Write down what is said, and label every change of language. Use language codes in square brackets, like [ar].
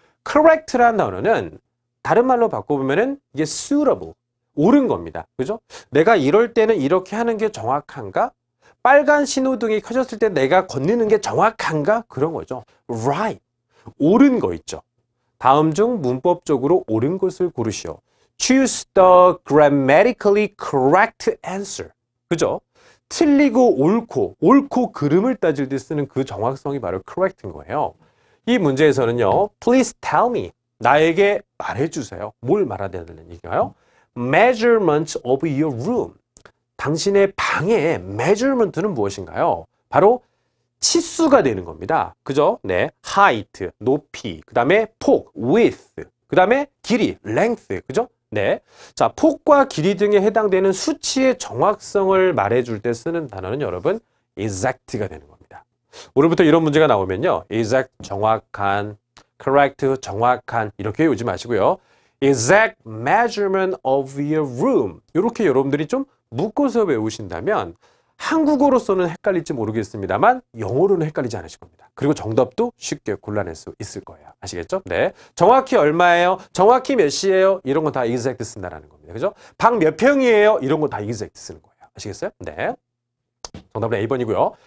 [ko] correct라는 단어는 다른 말로 바꿔보면은 이게 suitable, 옳은 겁니다. 그죠? 내가 이럴 때는 이렇게 하는 게 정확한가? 빨간 신호등이 켜졌을 때 내가 건너는 게 정확한가? 그런 거죠. right, 옳은 거 있죠. 다음 중 문법적으로 옳은 것을 고르시오. [en] choose the grammatically correct answer. [ko] 그죠? 틀리고 옳고 그름을 따질 때 쓰는 그 정확성이 바로 correct인 거예요. 이 문제에서는요. [en] Please tell me. [ko] 나에게 말해주세요. 뭘 말해야 되는 얘기가요? [en] Measurements of your room. [ko] 당신의 방의 measurement는 무엇인가요? 바로 치수가 되는 겁니다. 그죠? 네. height, 높이, 그 다음에 폭, width, 그 다음에 길이, length. 그죠? 네. 자, 폭과 길이 등에 해당되는 수치의 정확성을 말해줄 때 쓰는 단어는 여러분 exact가 되는 겁니다. 오늘부터 이런 문제가 나오면요. exact, 정확한, correct, 정확한 이렇게 외우지 마시고요. [en] exact measurement of your room. [ko] 이렇게 여러분들이 좀 묶어서 외우신다면 한국어로서는 헷갈릴지 모르겠습니다만 영어로는 헷갈리지 않으실 겁니다. 그리고 정답도 쉽게 골라낼 수 있을 거예요. 아시겠죠? 네. 정확히 얼마예요? 정확히 몇 시예요? 이런 건 다 exact 쓴다라는 겁니다. 그죠? 방 몇 평이에요? 이런 건 다 exact 쓰는 거예요. 아시겠어요? 네. 정답은 A번이고요.